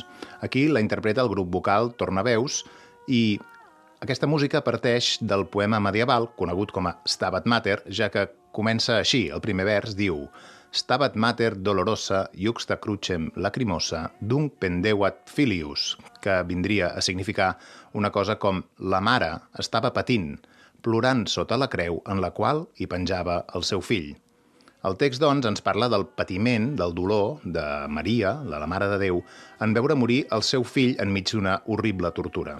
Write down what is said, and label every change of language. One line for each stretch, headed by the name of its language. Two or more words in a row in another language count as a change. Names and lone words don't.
Catalan: Aquí la interpreta el grup vocal Tornaveus i aquesta música parteix del poema medieval conegut com a Stabat Mater, ja que comença així. El primer vers diu
Latin: Stabat Mater dolorosa iuxta crucem lacrimosa dunc pendeuat filius,
Catalan: que vindria a significar una cosa com la mare estava patint, plorant sota la creu en la qual hi penjava el seu fill. El text, doncs, ens parla del patiment, del dolor de Maria, la Mare de Déu, en veure morir el seu fill enmig d'una horrible tortura.